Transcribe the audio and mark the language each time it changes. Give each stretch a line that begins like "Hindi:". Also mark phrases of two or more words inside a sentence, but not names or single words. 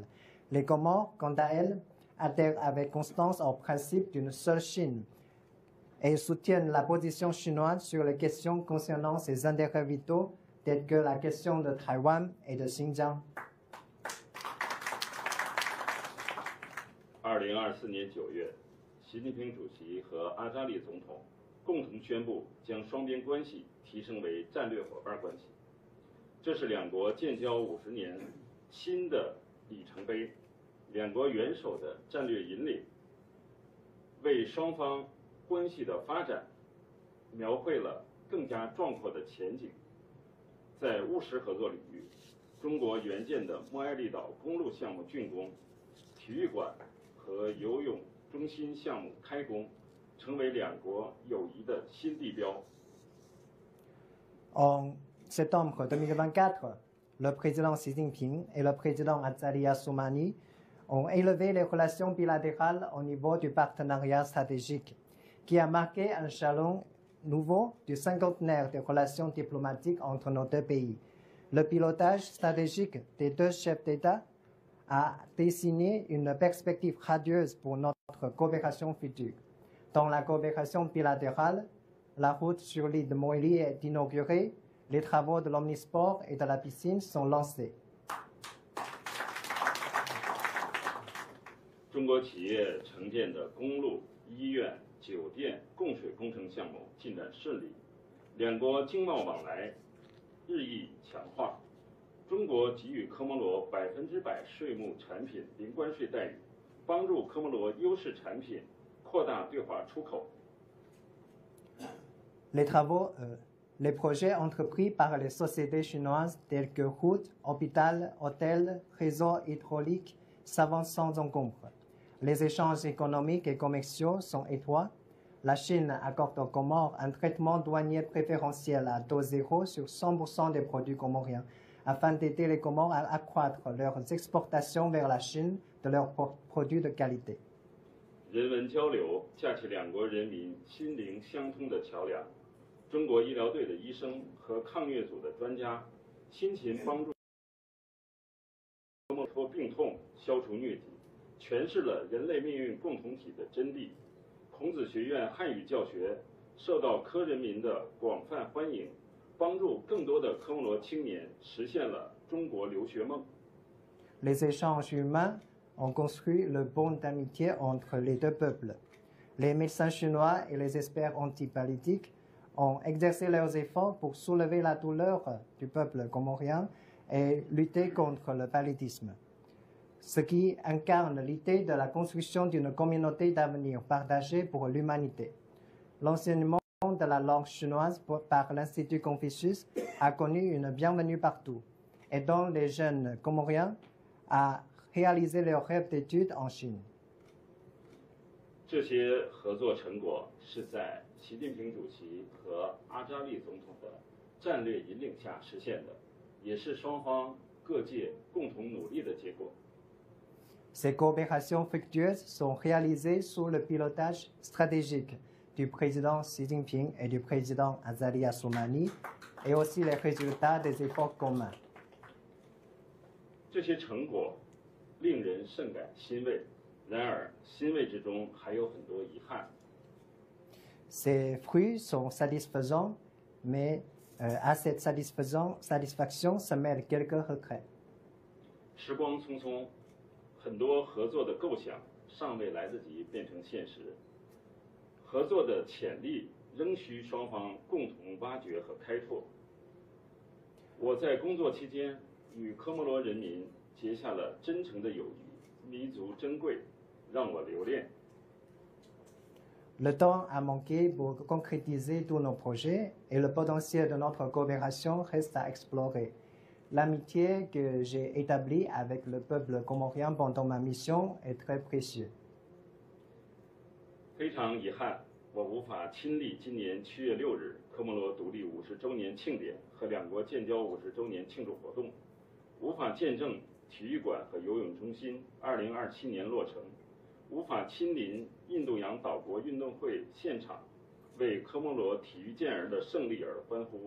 French: Les Comores, quant à elles, adhèrent avec constance au principe d'une seule Chine et soutiennent la position chinoise sur les questions concernant ses intérêts vitaux, telles que la question de Taïwan et de Xinjiang.
Chinese: 2024 年9月，习近平主席和阿扎利总统共同宣布将双边关系提升为战略伙伴关系。这是两国建交50年新的里程碑，两国元首的战略引领，为双方关系的发展描绘了更加壮阔的前景。在务实合作领域，中国援建的莫埃利岛公路项目竣工，体育馆和游泳中心项目开工，成为两国友谊的新地标。
French: En septembre 2024, le président Xi Jinping et le président Azali Assoumani ont élevé les relations bilatérales au niveau du partenariat stratégique, qui a marqué un jalon nouveau du cinquantenaire des relations diplomatiques entre nos 2 pays. Le pilotage stratégique des 2 chefs d'État a dessiné une perspective radieuse pour notre coopération future. Dans la coopération bilatérale, la route sur l'île de Moïli est inaugurée, les travaux de l'omnisport et de la piscine sont lancés.
Chinese: 中国企业承建的公路、医院、酒店、供水工程项目进展顺利，两国经贸往来日益强化。中国给予科摩罗100%税目产品零关税待遇，帮助科摩罗优势产品扩大对华出口。
French: Les projets entrepris par les sociétés chinoises telles que routes, hôpitaux, hôtels, réseaux hydrauliques s'avancent sans encombre. Les échanges économiques et commerciaux sont étroits. La Chine accorde aux Comores un traitement douanier préférentiel à taux zéro sur 100% des produits comoriens, afin d'aider les Comores à accroître leurs exportations vers la Chine de leurs produits de qualité.
Chinese: 人文交流架起两国人民心灵相通的桥梁。中国医疗队的医生和抗疟组的专家辛勤帮助脱病痛、消除疟疾，诠释了人类命运共同体的真谛。孔子学院汉语教学受到科人民的广泛欢迎，帮助更多的科摩罗青年实现了中国留学梦。
French: Les échanges humains ont construit le bond d'amitié entre les 2 peuples. Les médecins chinois et les experts antipalliatiques ont exercé leurs efforts pour soulever la douleur du peuple comorien et lutter contre le paludisme, ce qui incarne l'idée de la construction d'une communauté d'avenir partagée pour l'humanité. L'enseignement de la langue chinoise par l'Institut Confucius a connu une bienvenue partout, aidant les jeunes comoriens à réaliser leurs rêves d'études en Chine.
Chinese: 这些合作成果是在习近平主席和阿扎利总统的战略引领下实现的，也是双方各界共同努力的结果。
French: Ces coopérations fructueuses sont réalisées sous le pilotage stratégique du président Xi Jinping et du président Azali Assoumani, et aussi les résultats des efforts communs.
Chinese: 这些成果令人甚感欣慰，然而欣慰之中还有很多遗憾。
French: Ces fruits sont satisfaisants, mais à cette satisfaction se mêlent quelques regrets.
Chinese: 时光匆匆，很多合作的构想尚未来得及变成现实，合作的潜力仍需双方共同挖掘和开拓。我在工作期间与科摩罗人民结下了真诚的友谊，弥足珍贵，让我留恋。
French: Le temps a manqué pour concrétiser tous nos projets et le potentiel de notre coopération reste à explorer. L'amitié que j'ai établie avec le peuple comorien pendant ma mission est très précieuse.
Chinese: 非常遗憾，我无法亲历今年7月6日科摩罗独立50周年庆典和两国建交50周年庆祝活动，无法见证体育馆和游泳中心2027年落成，无法亲临印度洋岛国运动会现场，为科摩罗体育健儿的胜利而欢呼。